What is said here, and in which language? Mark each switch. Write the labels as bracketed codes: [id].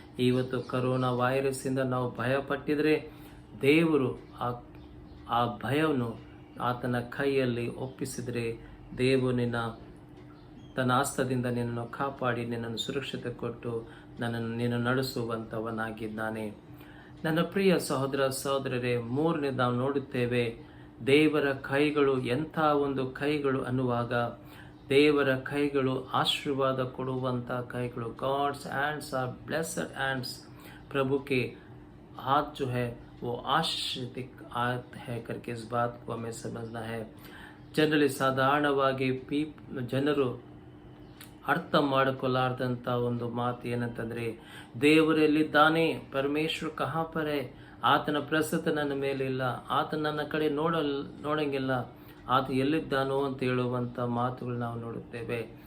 [kn] ಇವತ್ತು ಕರೋನಾ ವೈರಸ್ಸಿಂದ ನಾವು ಭಯಪಟ್ಟಿದ್ರೆ ದೇವರು ಆ ಭಯವನ್ನು ಆತನ ಕೈಯಲ್ಲಿ ಒಪ್ಪಿಸಿದರೆ ದೇವರು ತನ್ನ ಹಸ್ತದಿಂದ ನಿನ್ನನ್ನು ಕಾಪಾಡಿ ನಿನ್ನನ್ನು ಸುರಕ್ಷತೆ ಕೊಟ್ಟು ನಿನ್ನನ್ನು ನಡೆಸುವಂಥವನಾಗಿದ್ದಾನೆ. ನನ್ನ ಪ್ರಿಯ ಸಹೋದರ ಸಹೋದರರೇ, ಮೂರನೇ ನಾವು ನೋಡುತ್ತೇವೆ ದೇವರ ಕೈಗಳು ಎಂಥ ಒಂದು ಕೈಗಳು ಅನ್ನುವಾಗ, ದೇವರ ಕೈಗಳು ಆಶೀರ್ವಾದ ಕೊಡುವಂಥ ಕೈಗಳು. [en] God's hands are blessed hands, [hi] प्रभु के हाथ जो है वो आशीषित हाथ है करके इस बात को हमें समझना है. [kn] ಜನರಲ್ಲಿ ಸಾಧಾರಣವಾಗಿ ಜನರು ಅರ್ಥ ಮಾಡಿಕೊಳ್ಳಾರ್ದಂಥ ಒಂದು ಮಾತು ಏನಂತಂದರೆ, ದೇವರಲ್ಲಿದ್ದಾನೆ, ಪರಮೇಶ್ವರ [hi] ಕಹಾ ಪರ್ ಹೈ, [kn] ಆತನ ಪ್ರಸ್ತುತ ನನ್ನ ಮೇಲೆ ಇಲ್ಲ, ಆತ ನನ್ನ ಕಡೆ ನೋಡಂಗಿಲ್ಲ, ಆತ ಎಲ್ಲಿದ್ದಾನೋ ಅಂತ ಹೇಳುವಂಥ ಮಾತುಗಳು ನಾವು ನೋಡುತ್ತೇವೆ.